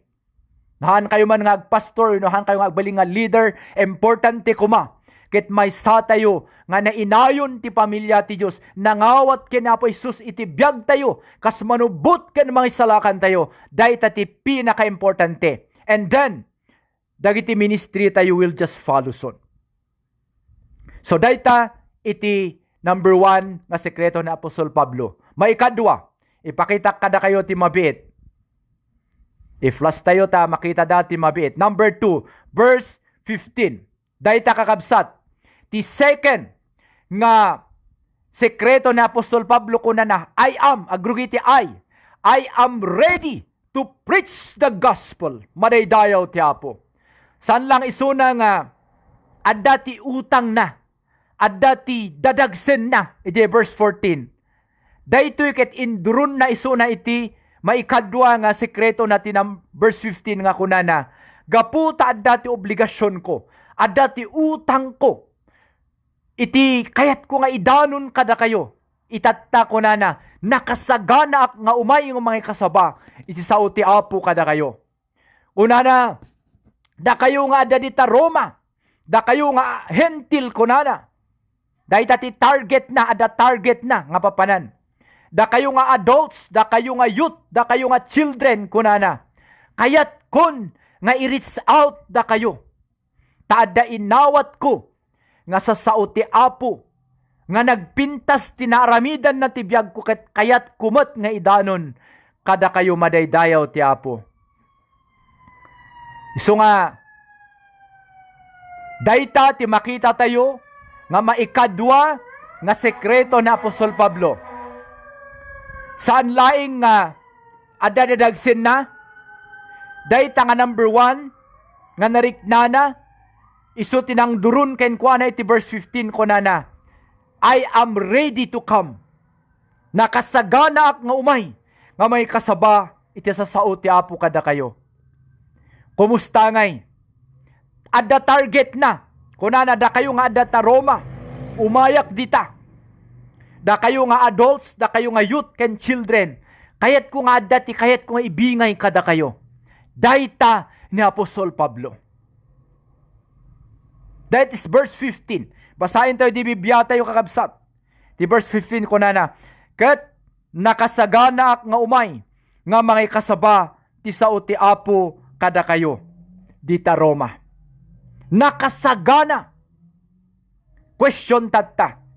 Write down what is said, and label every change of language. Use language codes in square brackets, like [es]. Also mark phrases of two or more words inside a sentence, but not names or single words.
[ilo] Nahan kayo man nga agpastor, nahan kayo nga agbaling nga leader, importante kuma. Ket maysa tayo nga nainayon ti pamilya ti Dios, nangawat ken Apo Jesus iti biag tayo, kas manubot ken mga isalakan tayo, dayta ti pinaka-importante. [en] And then, dagiti ministry tayo will just follow soon. [ilo] So dayta iti number 1 nga sekreto ni Apostol Pablo. Maikadwa, ipakita kada kayo ti mabiit. I-flash tayo ta makita dati mabiit. Number 2, verse 15. Dayta kakabsat. Ti second nga sekreto ni Apostol Pablo kuna na, [en] I am ready to preach the gospel. [ilo] Madaydayaw ti Apo. San lang isuna nga adda ti utang na, adda ti dadagsen na, iti verse 14. Daytoy ket indurun na isuna iti maikadwa nga sekreto natin verse 15 nga kunana, gaputa adda ti obligasyon ko, adda ti utang ko, iti kayat ko nga idanon kada kayo, itatta ko na nakasagana nga umay ng mga kasaba, iti sao ti Apo kada kayo. Unana, da kayo nga adda dita Roma, da kayo nga hentil kunana, dahil ti target na, ada target na nga papanan. Da kayo nga adults, da kayo nga youth, da kayo nga children kunana. Kayat kun nga i-reach out da kayo. Taada inawat ko nga sa sao ti Apo, nga nagpintas tinaramidan na tibiyag ko kayat kumot nga idanon, kada kayo madaydayaw ti Apo. So nga, dayta ti makita tayo nga maikadwa nga sekreto na Apostol Pablo. Saan laing nga adadadagsin na? Dayta nga number 1 nga nariknana, iso tinang durun ken kuana iti verse 15 ko na, [en] I am ready to come. [ilo] Nakasagana ak nga umay, nga may kasaba iti sa sao ti Apo kada kayo. Kumusta ngay? Adda target na. Kunana, da kayo nga adda ta Roma, umayak dita. Da kayo nga adults, da kayo nga youth ken children. Kayat ko nga adda ti kayat ko nga ibingay kada kayo. Dayta ni Apostol Pablo. [en] That is verse 15. [ilo] Basahin tayo di Biblia tayo kakabsat. Di verse 15 kunana, ket nakasagana ak nga umay, nga mga kasaba ti sao ti Apo kada kayo dita Roma. Nakasagana. Question tatta.